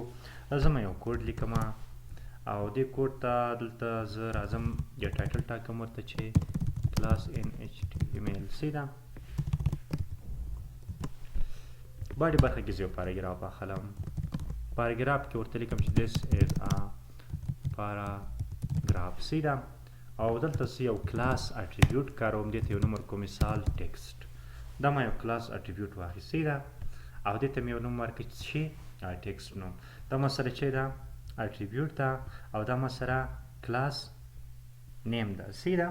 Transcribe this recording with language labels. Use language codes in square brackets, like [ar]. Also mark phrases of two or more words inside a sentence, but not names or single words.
[ps] راځم یو کوډ لیکم او دې کوډ ته دلته زه راځم یو ټایټل ټاکم ورته چې [en] class in HTML [ps] سیده باندې برخه کې زه یو پاراګراف اخلم. پاراګراف کې ورته لیکم چې [en] this is a paragraph [ps] سیده او دلته زه یو کلاس اټریبیوټ کاروم، دې ته یو نوم ورکوم مثال ټیکسټ. دا ما یو کلاس اټریبیوټ واخیست سیده او دې ته مې یو نوم ورکړ چې ټیکسټ نوم. دا ما سره چې ده اټریبیوټ ده او دا ما سره [en] class name [ps] ده سیده.